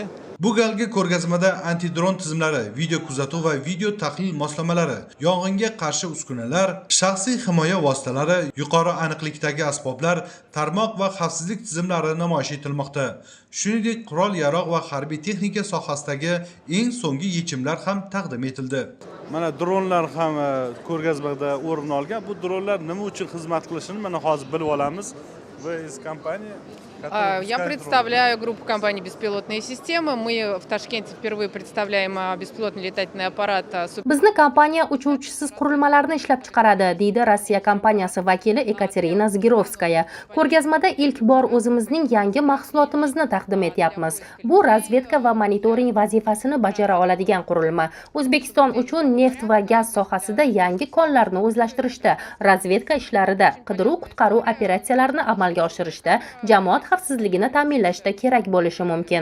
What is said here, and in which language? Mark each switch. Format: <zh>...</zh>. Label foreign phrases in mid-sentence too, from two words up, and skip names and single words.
<uz>Bu galgi ko'rgazmada antidron tizimlari, video kuzatuv va video tahlil moslamalari, yong'inga qarshi uskunalar, shaxsiy himoya vositalari, yuqori aniqlikdagi asboblar, tarmoq va xavfsizlik tizimlari namoyish etilmoqda. Shuningdek, qurol-yarog' va harbiy texnika sohasidagi eng so'nggi yechimlar ham taqdim etildi. Mana dronlar ham ko'rgazmada o'rin olgan. Bu dronlar nima uchun xizmat qilishini mana hozir bilib olamiz.</uz> <ru>Я представляю группу компании «Беспилотные системы». Мы в Ташкенте впервые представляем беспилотный летательный аппарат.</ru> <uz>Bizni kompaniya uchuvchisiz qurilmalarni ishlab chiqaradi, deydi Rossiya kompaniyasi vakili Ekaterina Zgirovskaya. Ko'rgazmada ilk bor o'zimizning yangi mahsulotimizni taqdim etyapmiz. Bu razvedka va monitoring vazifasini bajara oladigan qurilma. O'zbekiston uchun neft va gaz sohasida yangi konlarni o'zlashtirishda, razvedka ishlarida, qidiruv-qutqaruv operatsiyalarini amalga oshirishda, jamoat xavfsizligini ta'minlashda kerak bo'lishi mumkin.</uz>